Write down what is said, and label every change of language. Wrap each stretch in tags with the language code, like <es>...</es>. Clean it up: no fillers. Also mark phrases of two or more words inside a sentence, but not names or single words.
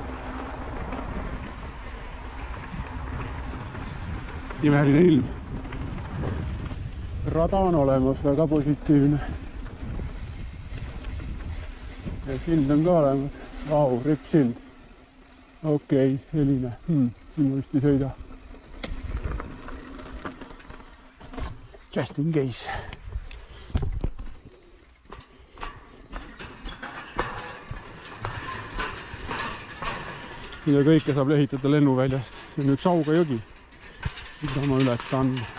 <et>Imeline ilm. rada on olemas, väga positiivne. Ja sild on ka olemas. Vau, rippsild. Okei, selline. Siin vist ei sõida.</et> <en>Just in case.</en> <et>Mida kõike saab lehitada lennuväljast. See on nüüd Sauga jõgi, mida ma ületan.</et>